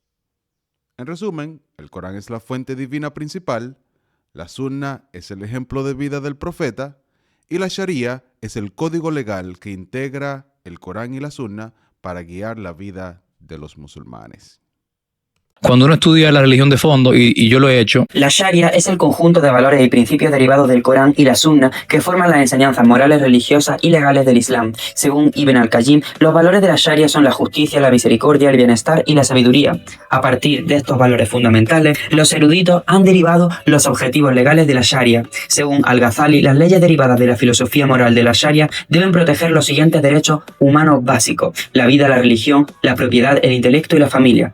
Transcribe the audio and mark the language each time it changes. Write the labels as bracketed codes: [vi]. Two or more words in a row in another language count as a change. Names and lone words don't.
[es] En resumen, el Corán es la fuente divina principal, La sunna es el ejemplo de vida del profeta y la sharia es el código legal que integra el Corán y la sunna para guiar la vida de los musulmanes. Cuando uno estudia la religión de fondo, y yo lo he hecho, La Sharia es el conjunto de valores y principios derivados del Corán y la Sunna que forman las enseñanzas morales, religiosas y legales del Islam. Según Ibn al-Qayyim, los valores de la Sharia son la justicia, la misericordia, el bienestar y la sabiduría. A partir de estos valores fundamentales, los eruditos han derivado los objetivos legales de la Sharia. Según Al-Ghazali, las leyes derivadas de la filosofía moral de la Sharia deben proteger los siguientes derechos humanos básicos: la vida, la religión, la propiedad, el intelecto y la familia.